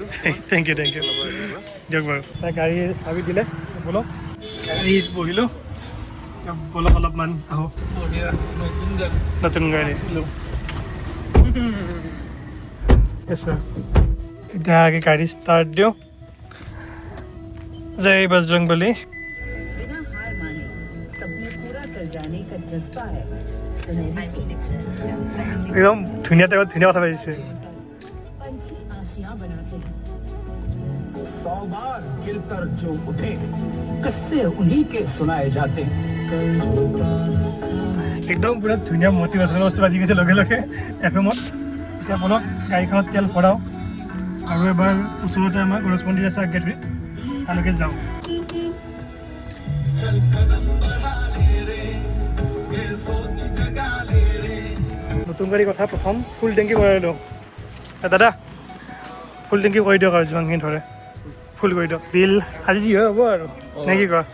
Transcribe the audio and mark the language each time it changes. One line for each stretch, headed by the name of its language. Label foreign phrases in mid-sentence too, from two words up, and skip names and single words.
English: thank you
Assamese: দিয়ক বাৰু। গাড়ীৰ চাবি দিলে, ব'লক গাড়ীত বহিলোঁ। ব'লক অলপমান আহোঁ। নতুন গাড়ী আনিছিলোঁ। এতিয়া গাড়ী ষ্টাৰ্ট দিওঁ। জয় বজৰংবলী
Hindi: बिना हार माने सपने पूरा कर जाने का जज्बा है
Assamese: একদম ধুনীয়া টাইমত ধুনীয়া কথা পাতিছে
Hindi: पंछी आशियां बनाते हैं 100 बार गिरकर जो उठे किस्से उन्हीं के सुनाए जाते हैं
Assamese: একদম পুৰা ধুনীয়া মটিভেশ্যনেল বস্তু বাজি গৈছে লগে লগে FM-ত এতিয়া বলক গাড়ীখনত তেল ভৰাওঁ আৰু এবাৰ ওচৰতে আমাৰ গণেশ মন্দিৰ আছে আগেটোৱে তালৈকে যাওঁ নতুন গাড়ী কথা প্ৰথম
English: full tank
Assamese: কৰাই দিওঁ দাদা
English: full tank
Assamese: কৰি দিয়ক আৰু যিমানখিনি ধৰে ফুল কৰি দিয়ক বিল আজি যি হয় হ'ব আৰু নে কি কোৱা